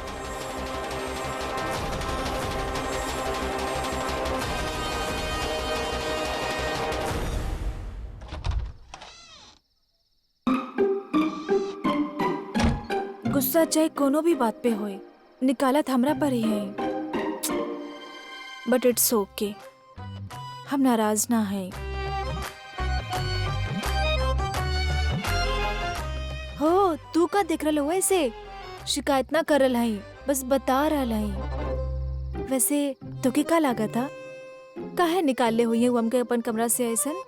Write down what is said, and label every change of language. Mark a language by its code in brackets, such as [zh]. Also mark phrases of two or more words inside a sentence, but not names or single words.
[bho] गुस्सा चाहे कोनो भी बात पे होए, निकालत हमरा पर ही है। [en] But it's okay, [bho] हम नाराज ना हैं। हो तू का देख रहा हो? ऐसे शिकायत ना कर रहा है, बस बता रहा है। वैसे तो के का लागा था? काहे निकाल ले हुई है हमके अपन कमरा से ऐसन?